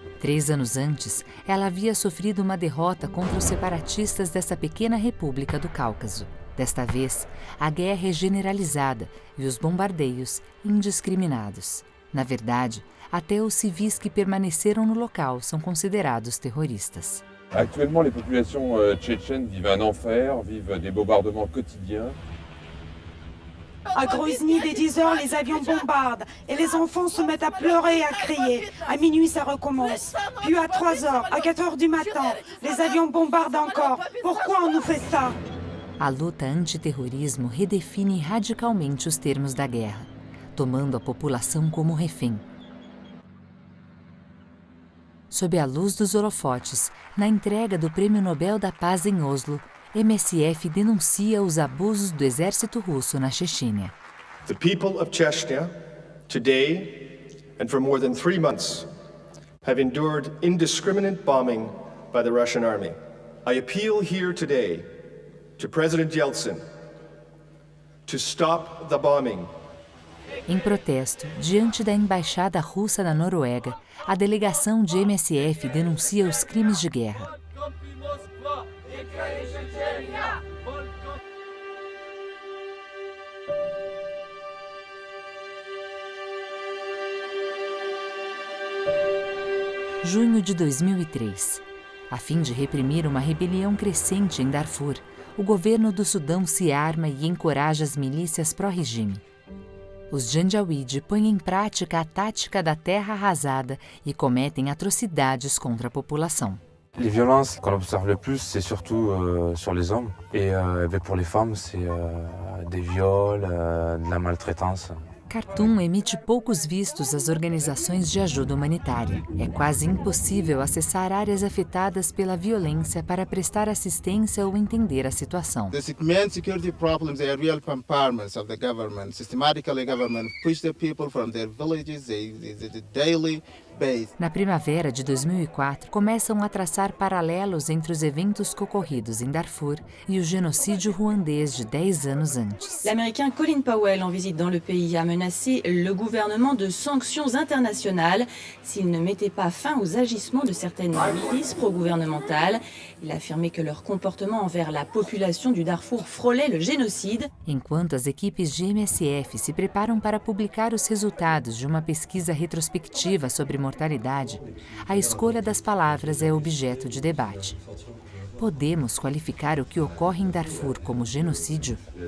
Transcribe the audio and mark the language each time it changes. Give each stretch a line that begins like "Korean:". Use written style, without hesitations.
Portuguese: 3 anos antes, ela havia sofrido uma derrota contra os separatistas dessa pequena república do Cáucaso. Desta vez, a guerra é generalizada e os bombardeios indiscriminados. Na verdade, até os civis que permaneceram no local são considerados terroristas.
French: Actuellement, les populations tchétchènes vivent un enfer, vivent des bombardements quotidiens. À Grozny, dès 10 heures, les avions bombardent et les enfants se mettent à pleurer et à crier. À minuit, ça recommence. Puis à 3 heures, à 4 heures du matin, les avions bombardent encore. Pourquoi on nous fait ça?
Portuguese: A luta antiterrorismo redefine radicalmente os termos da guerra, tomando a população como refém. Sob a luz dos holofotes, na entrega do Prêmio Nobel da Paz em Oslo, MSF denuncia os abusos do exército russo na Chechênia.
English: The people of Chechnya, today and for more than 3 months, have endured indiscriminate bombing by the Russian army. I appeal here today to President Yeltsin to stop the bombing.
Portuguese: Em protesto, diante da embaixada russa na Noruega, a delegação de MSF denuncia os crimes de guerra. Junho de 2003. A fim de reprimir uma rebelião crescente em Darfur, o governo do Sudão se arma e encoraja as milícias pró-regime. Os Janjaweed põem em prática a tática da terra arrasada e cometem atrocidades contra a população.
French: Les violences qu'on observe le plus, c'est surtout sur les hommes. Et pour les femmes, c'est des viols, de la maltraitance.
Portuguese: Khartoum emite poucos vistos às organizações de ajuda humanitária. É quase impossível acessar áreas afetadas pela violência para prestar assistência ou entender a situação.
English: The main security problems are real empowerments of the government. Systematically, government push the people from their villages, the daily base.
Portuguese: Na primavera de 2004, começam a traçar paralelos entre os eventos ocorridos em Darfur e o genocídio ruandês de 10 anos antes.
French: L'Américain Colin Powell, en visite dans le pays, a menacé le gouvernement de sanctions internationales s'il ne mettait pas fin aux agissements de certaines milices pro-gouvernementales. Il a affirmé que leur comportement envers la population du Darfour frôlait le génocide.
Portuguese: Enquanto as equipes de MSF se preparam para publicar os resultados de uma pesquisa retrospectiva sobre mortalidade, a escolha das palavras é objeto de debate. Podemos qualificar o que ocorre em Darfur como genocídio?